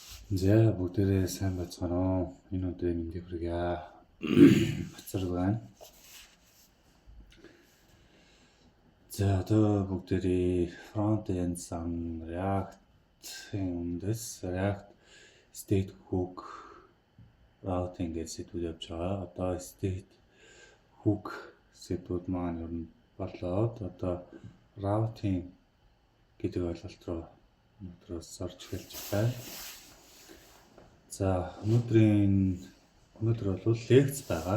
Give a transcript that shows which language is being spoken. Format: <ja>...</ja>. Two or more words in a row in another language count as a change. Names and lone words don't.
<mn>За бүгдээрээ сайн байцгаана уу? Энэ өдрийн мэндийг хүргье. Бацар байна. За одоо бүгдээрээ front-end React-ийн үндэс</mn> <en>React state hook routing</en> <mn>гэж сэдвүүд явж байгаа. Одоо</mn> <en>state hook</en> <mn>сэдвүүд маань ер нь болоод одоо routing гэдэг ойлголт руу өнөөдрөөс орж эхэлж байна. За өнөөдөр бол лекц байгаа.</mn>